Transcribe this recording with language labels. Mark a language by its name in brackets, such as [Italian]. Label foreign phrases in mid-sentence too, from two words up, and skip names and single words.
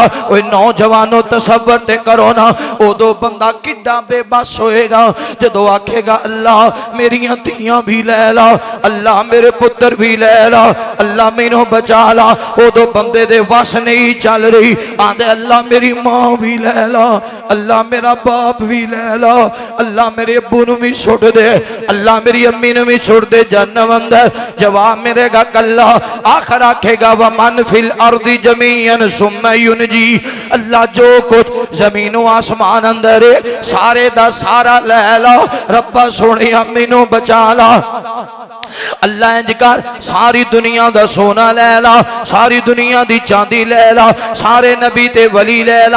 [Punjabi] اوئے نوجوانو تصور تے کرو نا، اودوں بندہ کڈا بے بس ہوئے گا جدوں آکھے گا اللہ میریاں دھیاں وی لے لا، اللہ میرے پتر وی لے لا، اللہ مینوں بچا لا. اودوں بندے دے وس نہیں چل رہی، آندے اللہ میری ماں وی لے لا، اللہ میرا باپ وی لے لا، اللہ میرے ابو نوں وی سٹ دے، اللہ میری امی نوں وی سٹ دے جہنم اندر. جواب ملے گا کلا. آخر آکھے گا [Arabic] ومن في الأرض جميعا ثم ينجيه. [Punjabi] اللہ جو کجھ زمیناں آسماناں اندر اے سارے دا سارا لے لا، ربا سوہنے مینوں بچا لا. اللہ انج کر ساری دنیا دا سونا لے لا، ساری دنیا دی چاندی لے لا، سارے نبی تے ولی لے لا.